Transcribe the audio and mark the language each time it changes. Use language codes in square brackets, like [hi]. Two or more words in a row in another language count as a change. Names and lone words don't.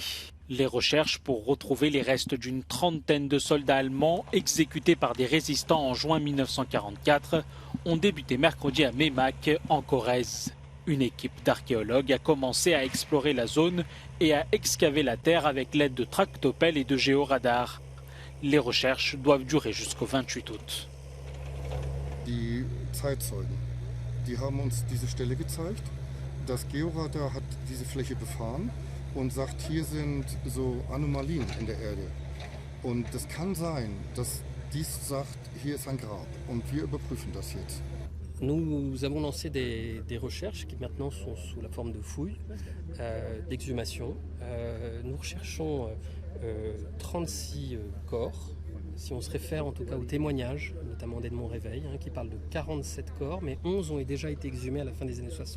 [fr] Les recherches pour retrouver les restes d'une trentaine de soldats allemands exécutés par des résistants en juin 1944 ont débuté mercredi à Meymac, en Corrèze. Une équipe d'archéologues a commencé à explorer la zone et à excaver la terre avec l'aide de tractopelles et de géoradars. Les recherches doivent durer jusqu'au 28 août. [de] Die Zeitzeugen, die haben uns diese Stelle gezeigt. Das Georadar hat diese Fläche befahren und sagt, hier sind so Anomalien in der Erde. Und es kann sein, dass dies sagt, hier ist ein Grab. Und wir überprüfen das jetzt. [fr] Nous avons lancé des recherches qui maintenant sont sous la forme de fouilles, d'exhumation. Nous recherchons 36 corps. Si on se réfère en tout cas aux témoignages, notamment d'Edmond Réveil, qui parle de 47 corps, mais 11 ont déjà été exhumés à la fin des années 60.